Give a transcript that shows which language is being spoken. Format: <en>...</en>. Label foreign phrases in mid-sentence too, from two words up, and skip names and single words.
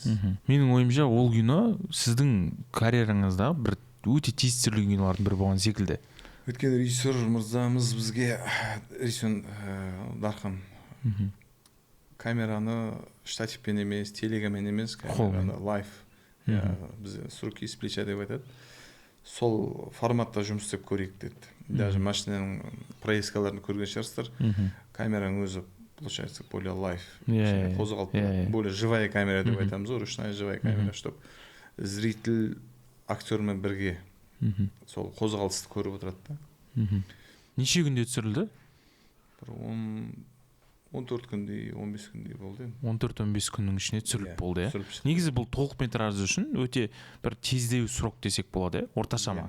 <kk>Менің ойымша ол кино сіздің карьераңызда бір өте тез түсірілген кинолардың бірі болған секілді. Өйткені режиссер мырзамыз бізге Дархан камераны штативпен емес, телегамен емес, камераны лайф, біз</kk> <ru>с руки с плеча</ru> <kk>деп айтады. Сол форматта жұмыс істеп көрейік деді. Даже машинаның проездкаларын көрген шығарсыздар. Камераның өзі</kk> <ru>получается более лайф,</ru> <kk>қозғалып,</kk> <ru>более живая камера</ru> <kk>деп айтамыз ғой,</kk> <ru>ручная живая камера, чтобы зритель</ru> <kk>актермен бірге сол қозғалысты көріп отырады да. Неше күнде түсірілді? 14 күндей, 15 күндей болды. 14-15 күннің ішіне түсіріліп болды, Негізі бұл толық метражы үшін өте бір тездеу срок десек болады, орташа ма?</kk>